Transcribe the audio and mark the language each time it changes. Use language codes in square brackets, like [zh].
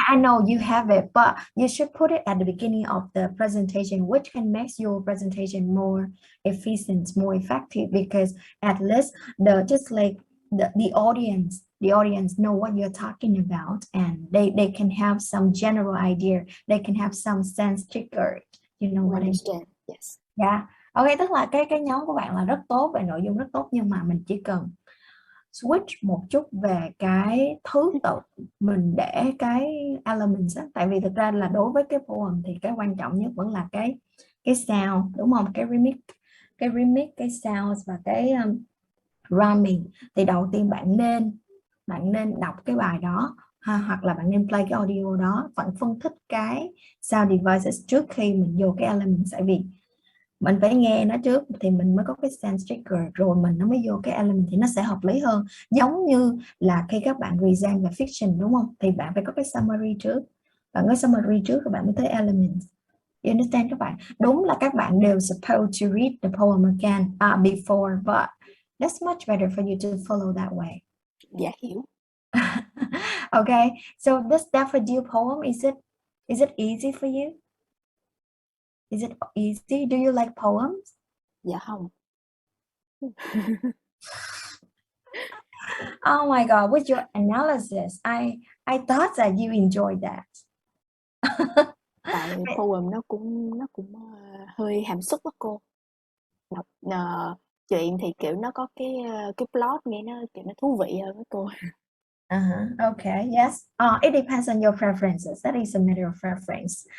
[en] I know you have it, but you should put it at the beginning of the presentation, which can make your presentation more efficient, more effective, because at least the audience know what you're talking about, and they can have some general idea, they can have some sense triggered. You know what I mean? Understand. Yes. Yeah. [vi] Ok, tức là cái nhóm của bạn là rất tốt về nội dung, rất tốt, nhưng mà mình chỉ cần switch một chút về cái thứ tự mình để cái elements á. Tại vì thực ra là đối với cái poem thì cái quan trọng nhất vẫn là cái sound, đúng không? Cái remix, cái sounds và cái rhyming. Thì đầu tiên bạn nên đọc cái bài đó hoặc là bạn nên play cái audio đó, vẫn phân tích cái sound devices trước khi mình vô cái elements. Tại vì mình phải nghe nó trước thì mình mới có cái sense trigger, rồi mình nó mới vô cái element thì nó sẽ hợp lý hơn. Giống như là khi các bạn present về fiction, đúng không? Thì bạn phải có cái summary trước. Bạn có summary trước rồi bạn mới tới elements. [en] You understand [vi] các bạn? Đúng là các bạn đều [en] supposed to read the poem again before, but that's much better for you to follow that way. [vi] Dạ hiểu. [en] Okay, so this Daffodil poem, is it easy for you? Is it easy? Do you like poems? [vi] Dạ không. [en] Oh my God, with your analysis, I thought that you enjoyed that. [vi] Tại poem nó cũng hơi hàm xúc đó cô. Đọc chuyện thì kiểu nó có cái plot nghe nó kiểu nó thú vị hơn đó cô. [en] Okay, yes. It depends on your preferences. That is a matter of preference.